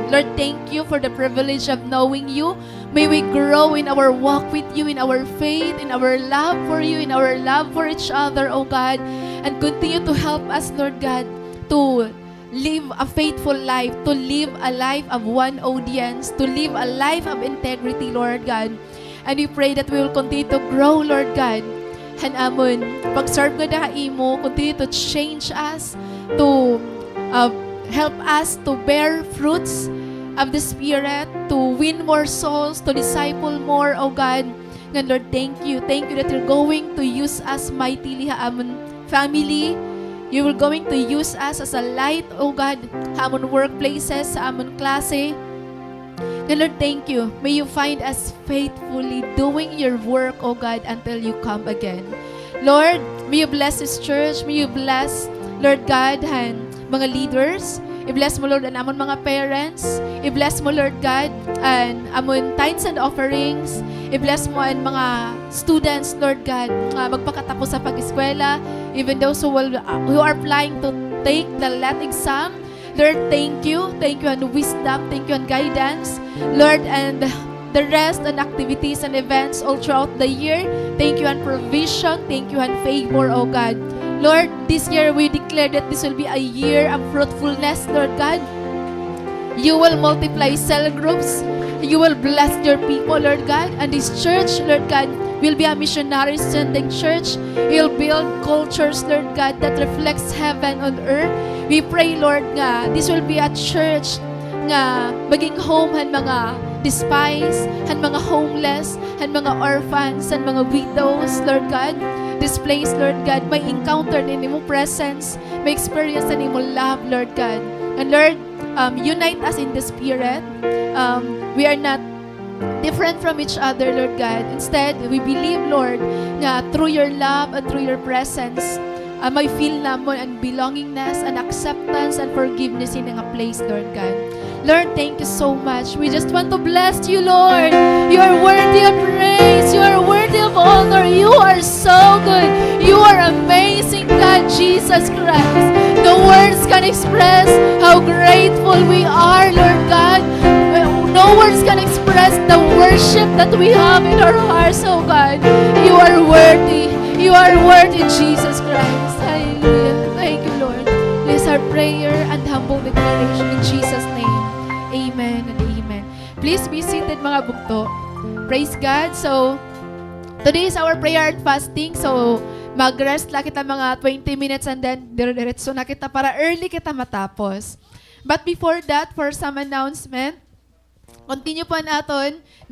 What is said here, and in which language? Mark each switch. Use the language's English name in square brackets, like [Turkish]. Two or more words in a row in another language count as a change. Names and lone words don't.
[English] Lord, thank you for the privilege of knowing you. May we grow in our walk with you, in our faith, in our love for you, in our love for each other, oh God, and continue to help us, Lord God, to live a faithful life, to live a life of one audience, to live a life of integrity, Lord God. And we pray that we will continue to grow, Lord God. [Hiligaynon] And amon, pag-serve nga na imo, [English] continue to change us, to help us to bear fruits of the Spirit, to win more souls, to disciple more, oh God. And Lord, thank you. Thank you that you're going to use us mightily, amon family. You will going to use us as a light, oh God, [Hiligaynon] sa amon workplaces, sa amon klase. [English] And Lord, thank you. May you find us faithfully doing your work, oh God, until you come again. Lord, may you bless this church. May you bless, Lord God, and mga leaders. [Hiligaynon] I-bless mo, Lord, ang amon mga parents. I-bless mo, Lord God, and amon [English] tithes and offerings. [Hiligaynon] I-bless mo ang mga students, [English] Lord God, [Hiligaynon] magpakatapos sa pag-eskwela, [English] even those who are planning to take the LET exam. Lord, thank you. Thank you on wisdom. Thank you on guidance. Lord, and the rest and activities and events all throughout the year. Thank you on provision. Thank you on favor, oh God. Lord, this year we declare that this will be a year of fruitfulness, Lord God. You will multiply cell groups. You will bless your people, Lord God. And this church, Lord God, will be a missionary sending church. You'll build cultures, Lord God, that reflects heaven on earth. We pray, Lord, nga this will be a church [Hiligaynon] nga maging [English] home [Hiligaynon] han mga [English] despised, [Hiligaynon] han mga [English] homeless, [Hiligaynon] han mga [English] orphans, [Hiligaynon] han mga [English] widows, Lord God. this place, Lord God, [Hiligaynon] may encounter din mo presence, may experience din mo love, [English] Lord God. And Lord, unite us in the Spirit. We are not different from each other, Lord God. Instead, we believe, Lord, na through your love and through your presence, may feel [Hiligaynon] namon ang [English] belongingness and acceptance and forgiveness in a place, Lord God. Lord, thank you so much. We just want to bless you, Lord. You are worthy of praise. You are worthy of honor. You are so good. You are amazing, God, Jesus Christ. The words can express how grateful we are, Lord God. No words can express the worship that we have in our hearts, oh God. You are worthy. You are worthy, Jesus Christ. Hallelujah. Thank you, Lord. This is our prayer and humble declaration in Jesus' name. Amen and amen. Please be seated, [Hiligaynon] mga bugto. [English] Praise God. So, today is our prayer and fasting. So, [Hiligaynon] mag-rest lang kita mga 20 [English] minutes and then [Hiligaynon] dire-diretso na kita para early kita matapos. [English] But before that, for some announcement, continue [Filipino] po natin